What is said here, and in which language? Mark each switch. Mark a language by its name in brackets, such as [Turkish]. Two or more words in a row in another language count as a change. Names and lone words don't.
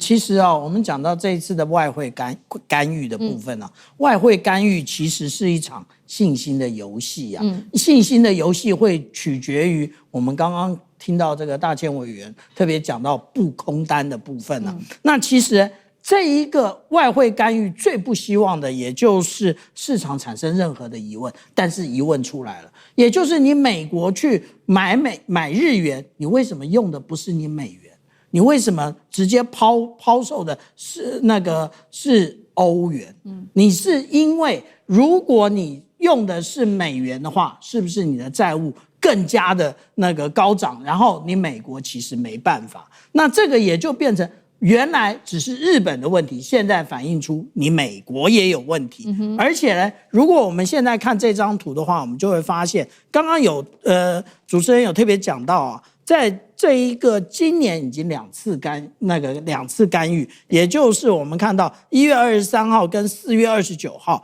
[Chinese] 其實我們講到這一次的外匯干預的部分外匯干預其實是一場信心的遊戲信心的遊戲會取決於我們剛剛聽到這個大千委員特別講到布空單的部分那其實這一個外匯干預最不希望的，也就是市場產生任何的疑問，但是疑問出來了，也就是你美國去買日元，你為什麼用的不是你美元？你為什麼直接拋售的是歐元？你是因為如果你用的是美元的話，是不是你的債務更加的高漲？然後你美國其實沒辦法，那這個也就變成原來只是日本的問題，現在反映出你美國也有問題。而且呢，如果我們現在看這張圖的話，我們就會發現，剛剛有主持人有特別講到在這一個今年已經2次干預，也就是我們看到1月23號跟4月29號。